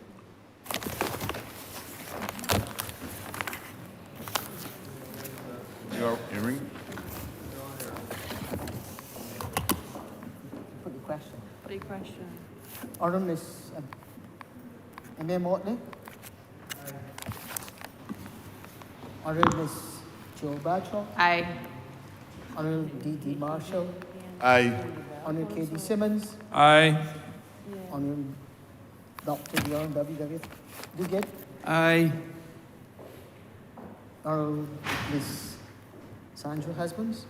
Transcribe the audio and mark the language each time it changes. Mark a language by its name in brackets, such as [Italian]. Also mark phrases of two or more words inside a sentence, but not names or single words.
[English] Your hearing. Put the question. What question? Honourable Ms. M.A. Motley. Honourable Ms. Joe Bradshaw. Aye. Honorable D.D. Marshall, Aye. Honorable K.D. Simmons, Aye. Honorable Dr. Leon W.W. Duguid, Aye. Honorable Ms. Sandra Husbands,